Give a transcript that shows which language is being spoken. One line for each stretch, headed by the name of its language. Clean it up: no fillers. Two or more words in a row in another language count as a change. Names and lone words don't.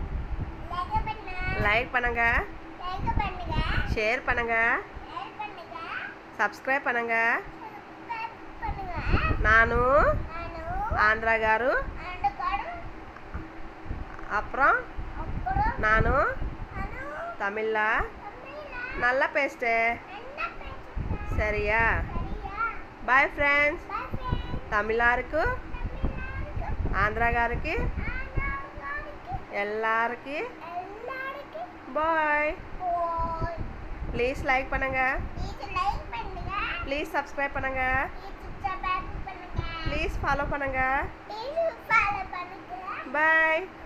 Tamil: லைக் பண்ணுங்க, ஷேர் பண்ணுங்க, సబ్స్క్రైబ్ பண்ணுங்க. நானு ஆந்திரா గారు. அப்புறம் நானு தமிழ்ல நல்லா பேசுகிறேன். சரியா?
English: bye friends.
Telugu: తమిళాருக்கு, ఆంధ్ర గారికి,
Tamil: எல்லாருக்கு బాయ్.
English: please like
Tamil: பண்ணுங்க,
English: please subscribe
Tamil: பண்ணுங்க,
English: please follow
Tamil: பண்ணுங்க. பாய்.